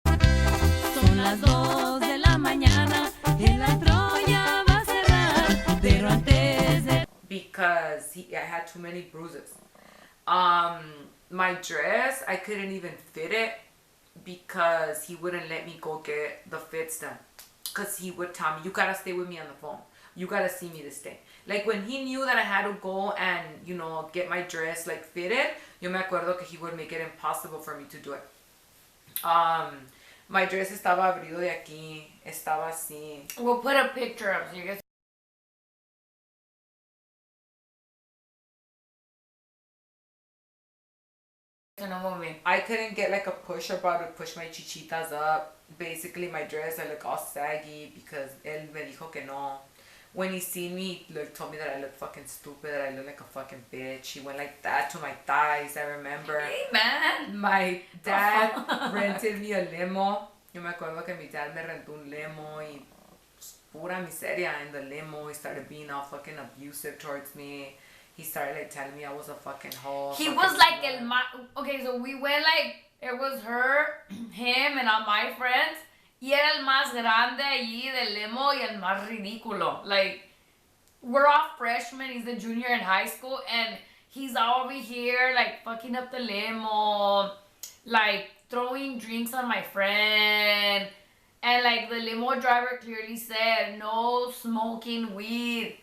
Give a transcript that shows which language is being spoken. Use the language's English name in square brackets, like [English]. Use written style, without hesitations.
[Spanish] las 2 de la mañana, el antro ya va a cerrar, pero antes de... [English] Because I had too many bruises. My dress, I couldn't even fit it because he wouldn't let me go get the fits done. Because he would tell me, you gotta stay with me on the phone. You gotta see me this day. Like when he knew that I had to go and, you know, get my dress like fitted, [Spanish] yo me acuerdo que [English] he would make it impossible for me to do it. My dress [Spanish] estaba abrido de aquí, estaba así. [English] We'll put a picture up so you guys. I couldn't get like a pusher bar to push my chichitas up. Basically, my dress, I look all saggy because [Spanish] él me dijo que no. [English] When he seen me, he told me that I look fucking stupid, that I look like a fucking bitch. He went like that to my thighs, I remember. Hey, man. My dad rented me a limo. [Spanish] Yo me acuerdo que mi dad me rentó un limo y pura miseria [English] in the limo. He started being all fucking abusive towards me. He started like telling me I was a fucking hoe. He was like okay, so we went like, it was her, him, and all my friends. [Spanish] Y era el más grande allí del limo y el más ridículo. [English] Like, we're all freshmen, he's a junior in high school, and he's over here, like, fucking up the limo, like, throwing drinks on my friend. And, like, the limo driver clearly said, no smoking weed.